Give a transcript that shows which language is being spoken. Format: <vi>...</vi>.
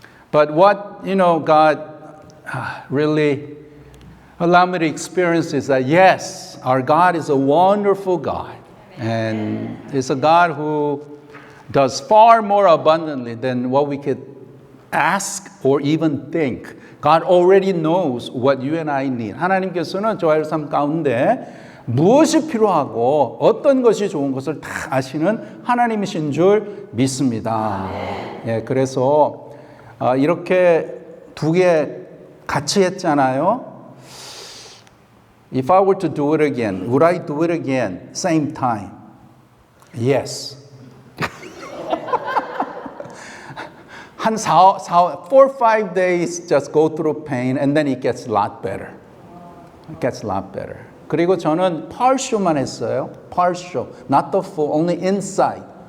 <en>But what, God really allowed me to experience is that, yes, our God is a wonderful God. And it's a God who does far more abundantly than what we could ask or even think. God already knows what you and I need.</en> <ko>하나님께서는 저의 삶 가운데 무엇이 필요하고 어떤 것이 좋은 것을 다 아시는 하나님이신 줄 믿습니다. 예, 그래서 이렇게 두 개 같이 했잖아요.</ko> <en>If I were to do it again, would I do it again? Same time? Yes. 한 4 or 5 days just go through pain and then it gets a lot better. It gets a lot better.</en> <ko>그리고 저는 partial만 했어요.</ko> <en>Partial, not the full, only inside.</en>